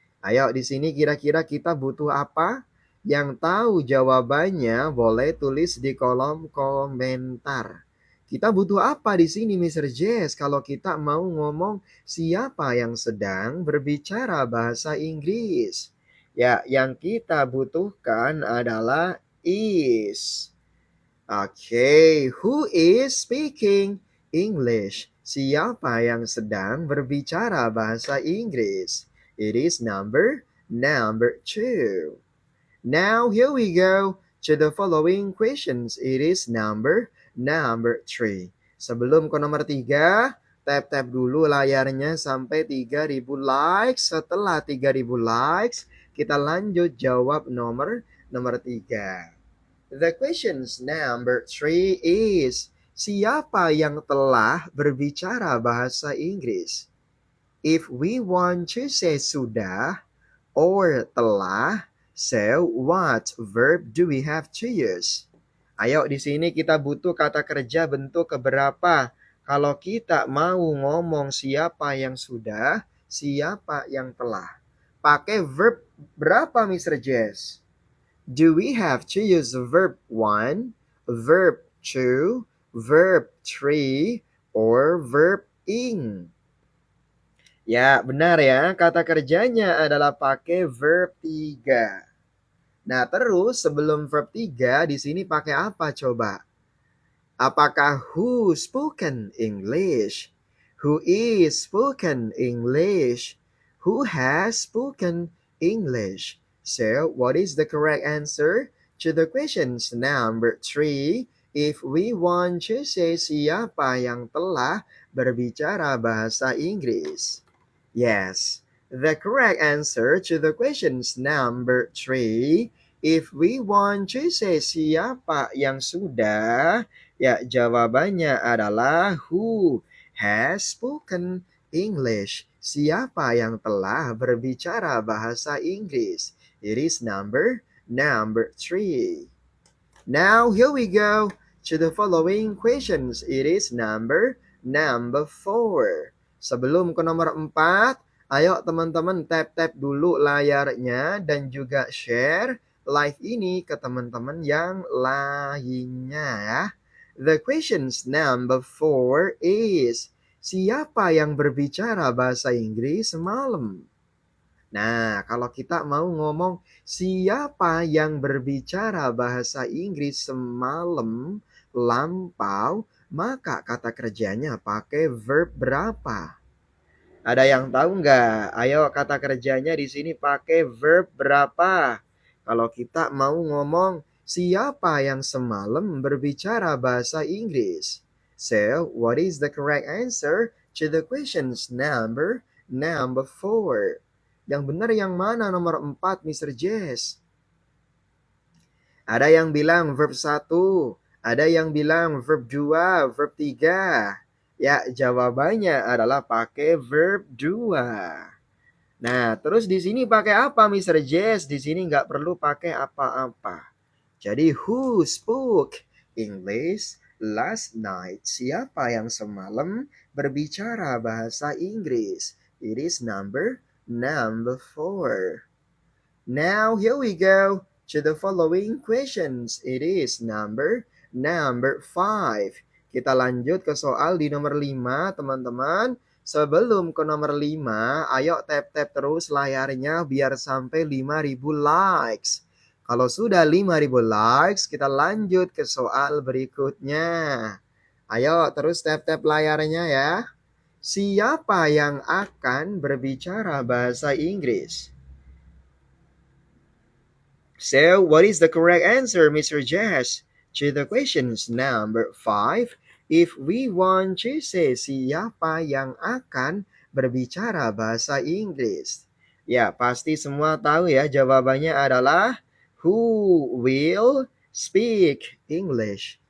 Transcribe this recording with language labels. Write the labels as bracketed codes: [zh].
[id] Ayo, di sini kira-kira kita butuh apa? Yang tahu jawabannya boleh tulis di kolom komentar. Kita butuh apa di sini, Mr. Jess? Kalau kita mau ngomong siapa yang sedang berbicara bahasa Inggris? Ya, yang kita butuhkan adalah is. [en] Okay, who is speaking English? [id] Siapa yang sedang berbicara bahasa Inggris? [en] It is number two. Now here we go to the following questions. It is number three. [id] Sebelum ke nomor 3, tap-tap dulu layarnya sampai 3.000 likes. Setelah 3.000 likes, kita lanjut jawab nomor 3. [en] The questions number 3 is, [id] siapa yang telah berbicara bahasa Inggris? [en] If we want to say sudah or telah, so what verb do we have to use? [id] Ayo, di sini kita butuh kata kerja bentuk keberapa? Kalau kita mau ngomong siapa yang sudah, siapa yang telah. Pakai verb berapa, Mr. Jess? [en] Do we have to use verb 1, verb 2, verb 3, or verb ing? [id] Ya, benar ya. Kata kerjanya adalah pakai verb 3. Nah, terus sebelum verb 3 di sini pakai apa coba? [en] Apakah who spoken English? Who is spoken English? Who has spoken English? So, what is the correct answer to the questions number 3? if we want to say [id] siapa yang telah berbicara bahasa Inggris? Yes, the correct answer to the questions number 3. [en] If we want to say [id] siapa yang sudah, ya jawabannya adalah [en] who has spoken English. [id] Siapa yang telah berbicara bahasa Inggris? [en] It is number 3. Now here we go to the following questions. It is number 4. [id] Sebelum ke nomor 4, ayo teman-teman tap-tap dulu layarnya dan juga share live ini ke teman-teman yang lainnya ya. [en] The questions number 4 is, [id] siapa yang berbicara bahasa Inggris semalam? Nah, kalau kita mau ngomong siapa yang berbicara bahasa Inggris semalam lampau, maka kata kerjanya pakai verb berapa? Ada yang tahu nggak? Ayo kata kerjanya di sini pakai verb berapa? Kalau kita mau ngomong siapa yang semalam berbicara bahasa Inggris? [en] So, what is the correct answer to the questions number 4? [id] Yang benar yang mana nomor 4, Mr. Jess? Ada yang bilang verb 1, ada yang bilang verb 2, verb 3. Ya, jawabannya adalah pakai verb 2. Nah, terus di sini pakai apa, Mr. Jess? Di sini nggak perlu pakai apa-apa. [en] Jadi, who spoke English last night? [id] Siapa yang semalam berbicara bahasa Inggris? [en] It is number 4. Now, here we go to the following questions. It is number 5. [id] Kita lanjut ke soal di nomor 5, teman-teman. Sebelum ke nomor 5, ayo tap-tap terus layarnya biar sampai 5.000 likes. Kalau sudah 5.000 likes, kita lanjut ke soal berikutnya. Ayo terus tap-tap layarnya ya. Siapa yang akan berbicara bahasa Inggris? [en] So, what is the correct answer, Mr. Jess, to the questions number 5? If we want to say [id] siapa yang akan berbicara bahasa Inggris? Ya, pasti semua tahu ya, jawabannya adalah [en] who will speak English?